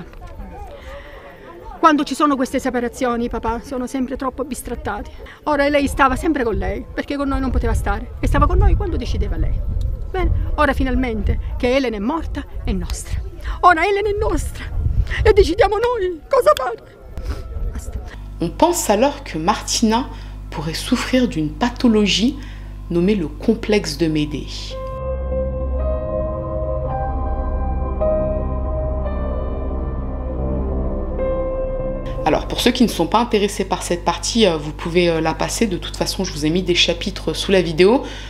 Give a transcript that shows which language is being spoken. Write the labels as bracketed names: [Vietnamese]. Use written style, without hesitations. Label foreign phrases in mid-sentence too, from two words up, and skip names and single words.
[Italian] Quando ci sono queste separazioni i papà sono sempre troppo bistrattati. Ora lei stava sempre con lei, perché con noi non poteva stare, e stava con noi quando decideva lei. Bene, ora finalmente che Elena è morta è nostra. Ora Elena è nostra. Et décidiamo noi cosa fare. Basta. [French] On pense alors que Martina pourrait souffrir d'une pathologie nommée le complexe de Médée. Alors pour ceux qui ne sont pas intéressés par cette partie, vous pouvez la passer, de toute façon je vous ai mis des chapitres sous la vidéo.